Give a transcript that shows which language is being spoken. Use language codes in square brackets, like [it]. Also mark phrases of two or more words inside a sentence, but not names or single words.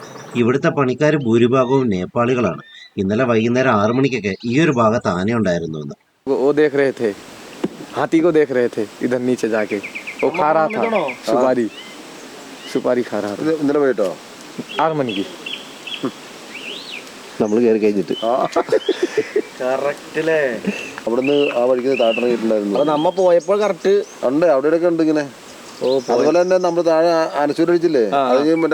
[ml] ഇവിടുത്തെ പണിക്കാർ ഭൂരിഭാഗവും നേപ്പാളികളാണ്. ഇന്നലെ വൈകുന്നേരം 6 മണിക്കൊക്കെ ഈ ഒരു ഭാഗത്ത് ആനയുണ്ടായിരുന്നു എന്ന്. [hi] वो देख रहे थे, हाथी को देख रहे थे इधर नीचे जाके, वो खा रहा था सुपारी खा रहा था। [ml] ഇത് ഇന്നലെ പോയിട്ടോ 6 മണിക്ക് നമ്മൾ കയറി കഴിഞ്ഞിട്ട് കറക്റ്റ് അല്ലേ? അവിടുന്ന് ആ വഴിക്ക് താട്ടിറങ്ങിയിട്ടുണ്ടായിരുന്നു. അപ്പൊ നമ്മ പോയപ്പോൾ കറക്റ്റ് ഉണ്ട്, അവിടെയൊക്കെ ഉണ്ട് ഇങ്ങനെ. അതുപോലെ തന്നെ നമ്മൾ താഴെ ആനച്ചൂരടിച്ചില്ലേ, അത് മറ്റേ